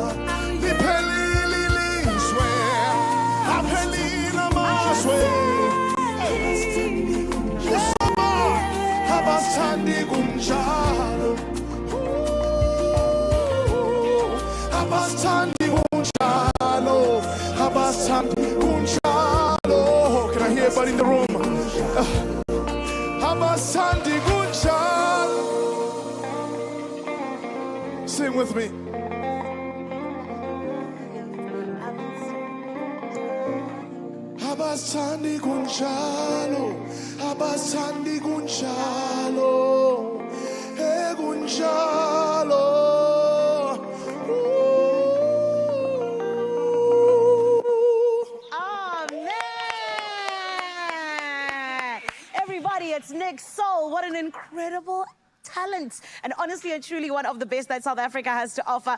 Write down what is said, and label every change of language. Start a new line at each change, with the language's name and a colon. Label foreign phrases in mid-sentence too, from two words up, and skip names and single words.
Zulu: Liphelile ilizwe. Aphelile amazwe. Usoma. Abasithandi kunjalo. Abasithandi kunjalo. Abasithandi kunjalo.
English: Can I hear everybody in the room?
Zulu: Abasithandi kunjalo.
English: Sing with me.
Zulu: Abasithandi kunjalo. Abasithandi kunjalo. Kunjalo.
English: Amen. Everybody, it's Nick Soul. What an incredible talent. And honestly and truly one of the best that South Africa has to offer.